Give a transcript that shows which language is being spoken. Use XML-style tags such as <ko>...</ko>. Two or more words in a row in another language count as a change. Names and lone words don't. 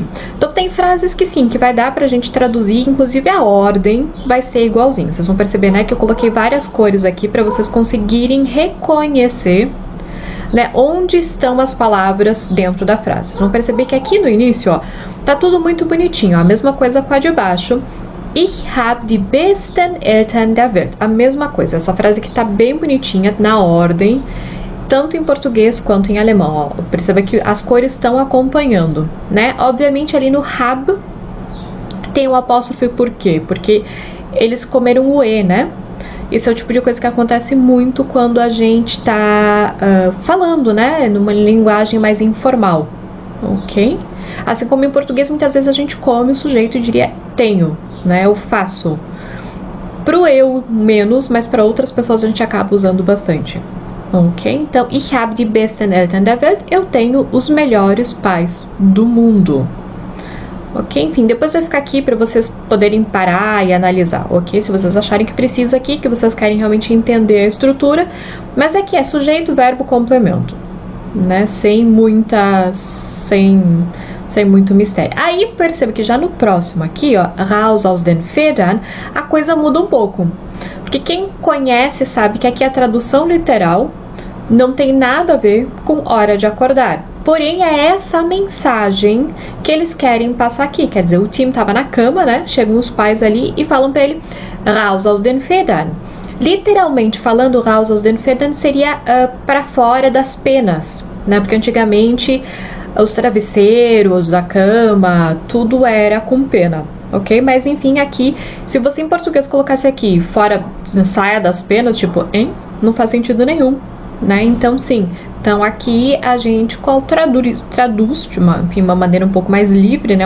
<pt>Então tem frases que sim, que vai dar pra gente traduzir, inclusive a ordem vai ser igualzinha. Vocês vão perceber, né, que eu coloquei várias cores aqui para vocês conseguirem reconhecer, né, onde estão as palavras dentro da frase. Vocês vão perceber que aqui no início, ó, tá tudo muito bonitinho, ó, a mesma coisa com a de baixo.</pt> <de>Ich habe die besten Eltern der Welt.</de> <pt>A mesma coisa, essa frase que tá bem bonitinha na ordem, tanto em português quanto em alemão, ó. Perceba que as cores estão acompanhando, né? Obviamente ali no habe tem o apóstrofe, por quê? Porque eles comeram o E, né? Esse é o tipo de coisa que acontece muito quando a gente tá falando, né, numa linguagem mais informal, ok? Assim como em português, muitas vezes a gente come o sujeito e diria tenho, né, eu faço. Pro eu, menos, mas para outras pessoas a gente acaba usando bastante, ok? Então,</pt> <de>ich habe die besten Eltern der Welt,</de> <pt>eu tenho os melhores pais do mundo. Ok? Enfim, depois vai ficar aqui para vocês poderem parar e analisar, ok? Se vocês acharem que precisa aqui, que vocês querem realmente entender a estrutura, mas aqui é sujeito, verbo, complemento, né? Sem muito mistério. Aí perceba que já no próximo aqui, ó,</pt> <de>raus aus den Federn,</de> <pt>a coisa muda um pouco, porque quem conhece sabe que aqui a tradução literal não tem nada a ver com hora de acordar. Porém, é essa mensagem que eles querem passar aqui. Quer dizer, o Tim estava na cama, né? Chegam os pais ali e falam para ele</pt> <de>raus aus den Federn.</de> <pt>Literalmente falando,</pt> <de>raus aus den Federn</de> <pt>seria para fora das penas, né? Porque antigamente os travesseiros, a cama, tudo era com pena, ok? Mas enfim, aqui, se você em português colocasse aqui fora, saia das penas, tipo, hein? Não faz sentido nenhum, né? Então sim, então aqui a gente traduz de uma maneira um pouco mais livre, né?</pt>